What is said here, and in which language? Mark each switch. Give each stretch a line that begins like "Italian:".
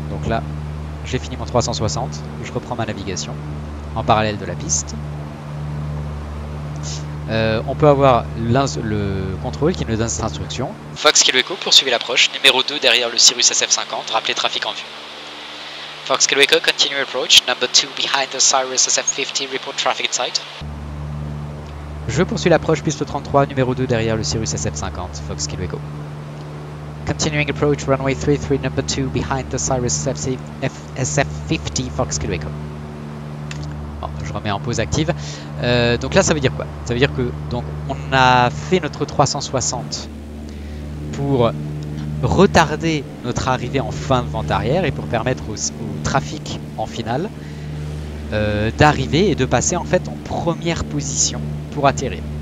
French: Donc là, j'ai fini mon 360, je reprends ma navigation en parallèle de la piste. On peut avoir le contrôle qui nous donne cette instruction. Fox Kilo Echo, poursuivez l'approche, numéro 2 derrière le Cirrus SF50, rappelez trafic en vue.
English: Fox Kilo Echo, continue approach, number 2 behind the Cirrus SF50, report traffic in sight.
French: Je poursuis l'approche piste 33, numéro 2 derrière le Cirrus SF50, Fox Kilo Echo.
English: Continuing approach, runway 33, number 2 behind the Cirrus SF50, Fox Kilo Echo.
French: Bon, je remets en pause active. Donc là, ça veut dire quoi? Ça veut dire que donc on a fait notre 360 pour retarder notre arrivée en fin de vente arrière et pour permettre au trafic en finale d'arriver et de passer en fait en première position pour atterrir.